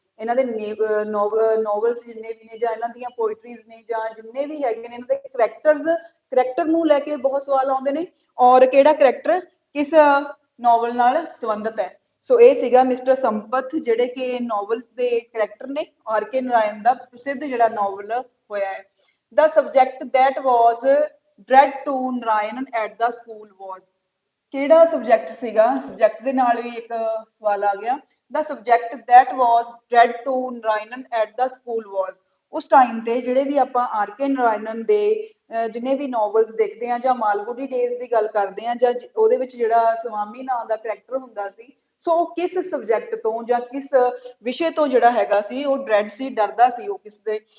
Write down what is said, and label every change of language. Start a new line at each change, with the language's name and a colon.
Punjabi: ਇਹਨਾਂ ਦੇ ਨੋਵਲਸ ਜਿੰਨੇ ਵੀ ਨੇ ਜਾਂ ਇਹਨਾਂ ਦੀਆਂ ਪੋਇਟਰੀਜ਼ ਨੇ ਜਾਂ ਜਿੰਨੇ ਵੀ ਹੈਗੇ ਨੇ, ਇਹਨਾਂ ਦੇ ਕਰੈਕਟਰ ਨੂੰ ਲੈ ਕੇ ਬਹੁਤ ਸਵਾਲ ਆਉਂਦੇ ਨੇ, ਔਰ ਕਿਹੜਾ ਕਰੈਕਟਰ ਕਿਸ ਨੋਵਲ ਨਾਲ ਸੰਬੰਧਿਤ ਹੈ। ਸੋ ਇਹ ਸੀਗਾ ਮਿਸਟਰ ਸੰਪਤ, ਜਿਹੜੇ ਕਿ ਨੋਵਲਸ ਦੇ ਕਰੈਕਟਰ ਨੇ। ਆਰ ਕੇ ਨਰਾਇਣ ਦਾ ਪ੍ਰਸਿੱਧ ਜਿਹੜਾ ਨੋਵਲ ਹੋਇਆ ਹੈ।
English: The subject that was dread to Narayan at the school was?
Punjabi: ਕਿਹੜਾ ਸਬਜੈਕਟ ਸੀਗਾ? ਸਬਜੈਕਟ ਦੇ ਨਾਲ ਵੀ ਇੱਕ ਸਵਾਲ ਆ ਗਿਆ।
English: The subject that was dread to Narayan at the school was?
Punjabi: ਉਸ ਟਾਈਮ ਤੇ ਜਿਹੜੇ ਵੀ ਆਪਾਂ ਆਰ ਕੇ ਨਰਾਇਣਨ ਦੇ ਜਿੰਨੇ ਵੀ ਨੋਵਲਸ ਦੇਖਦੇ ਆ ਜਾਂ ਮਾਲਗੁਡੀ ਡੇਜ਼ ਦੀ ਗੱਲ ਕਰਦੇ ਆ ਜਾਂ ਉਹਦੇ ਵਿੱਚ ਜਿਹੜਾ ਸਵਾਮੀ ਨਾਂ ਦਾ ਕਰੈਕਟਰ ਹੁੰਦਾ ਸੀ, ਸੋ ਉਹ ਕਿਸ ਸਬਜੈਕਟ ਤੋਂ ਜਾਂ ਕਿਸ ਵਿਸ਼ੇ ਤੋਂ ਜਿਹੜਾ ਹੈਗਾ ਸੀ ਉਹ ਡਰੈਡ ਸੀ, ਡਰਦਾ ਸੀ ਉਹ ਕਿਸ ਦੇ।